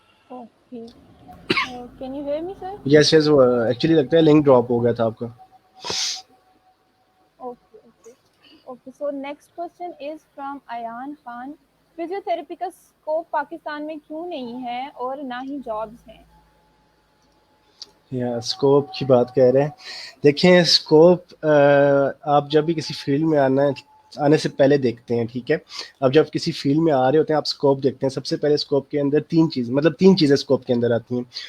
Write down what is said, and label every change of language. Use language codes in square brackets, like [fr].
[en] Okay. Can you hear me, sir? [ur] Yes yes, actually لگتا ہے link drop ہو گیا تھا آپ کا. [en] Okay. So next question is from Ayan Khan. [ur] Physiotherapy کا اسکوپ پاکستان میں کیوں نہیں ہے اور نہ ہی جابس ہیں؟ یا اسکوپ کی بات کہہ رہے ہیں. دیکھیں اسکوپ آپ جب بھی کسی فیلڈ میں آنے سے پہلے دیکھتے ہیں، ٹھیک ہے. اب جب کسی فیلڈ میں آ رہے ہوتے ہیں آپ اسکوپ دیکھتے ہیں، سب سے پہلے اسکوپ کے اندر تین چیزیں اسکوپ کے اندر آتی ہیں.